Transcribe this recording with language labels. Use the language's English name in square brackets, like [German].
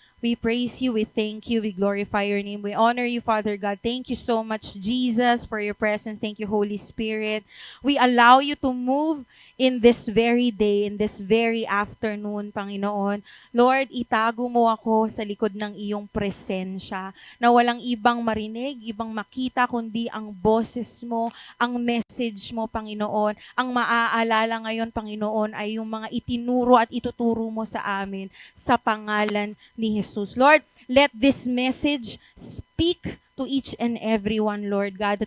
[English] We praise you, we thank you, we glorify your name. We honor you, Father God. Thank you so much, Jesus, for your presence. Thank you, Holy Spirit. We allow you to move in this very day, in this very afternoon, Panginoon. [Filipino] Lord, itago mo ako sa likod ng iyong presensya na walang ibang marinig, ibang makita, kundi ang boses mo, ang message mo, Panginoon. Ang maaalala ngayon, Panginoon, ay yung mga itinuro at ituturo mo sa amin sa pangalan ni Jesus. [English] Lord, let this message speak to each and every one, Lord God.